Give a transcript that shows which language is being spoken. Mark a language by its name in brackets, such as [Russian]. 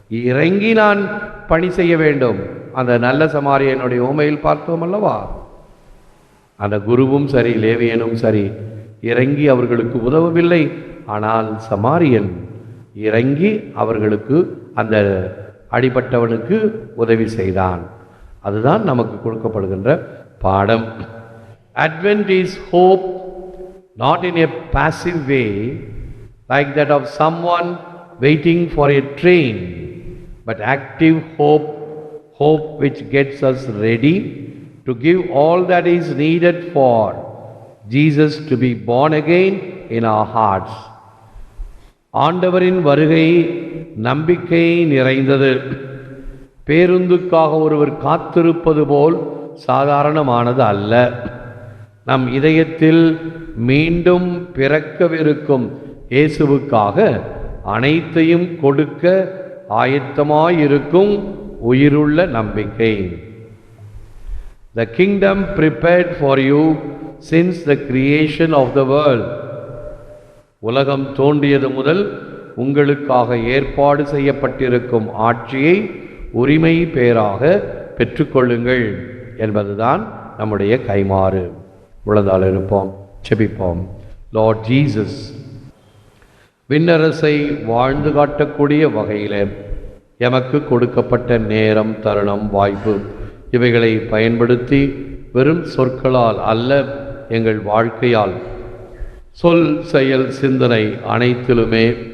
[Tamil] இறங்கி நான் பணி செய்ய வேண்டும். அந்த நல்ல சமாரியனுடைய உமையில் பார்த்தோம் அல்லவா, அந்த குருவும் சரி லேவியனும் சரி இறங்கி அவர்களுக்கு உதவவில்லை. ஆனால் சமாரியன் இறங்கி அவர்களுக்கு, அந்த அடிபட்டவனுக்கு உதவி செய்தான். அதுதான் நமக்கு கொடுக்கப்படுகின்ற பாடம். [English] Advent is hope, not in a passive way like that of someone waiting for a train, but active hope which gets us ready to give all that is needed for Jesus to be born again in our hearts. [Tamil] ஆண்டவரின் வருகை நம்பிக்கை நிறைந்தது. பேருந்துக்காக ஒருவர் காத்திருப்பது போல் சாதாரணமானது அல்ல. நம் இதயத்தில் மீண்டும் பிறக்கவிருக்கும் இயேசுவுக்காக அனைத்தையும் கொடுக்க ஆயத்தமாயிருக்கும் உயிருள்ள நம்பிக்கை. [English] The kingdom prepared for you since the creation of the world. [Tamil] உலகம் தோன்றியது முதல் உங்களுக்காக ஏற்பாடு செய்யப்பட்டிருக்கும் ஆட்சியை உரிமை பேராக பெற்றுக்கொள்ளுங்கள் என்பதுதான் நம்முடைய கைமாறு. உளதால் இருப்போம், செபிப்போம். லார்ட் ஜீசஸ், விண்ணரசை வாழ்ந்து காட்டக்கூடிய வகையில் எமக்கு கொடுக்கப்பட்ட நேரம், தருணம், வாய்ப்பு இவைகளை பயன்படுத்தி வெறும் சொற்களால் அல்ல, எங்கள் வாழ்க்கையால், சொல், செயல், சிந்தனை அனைத்திலுமே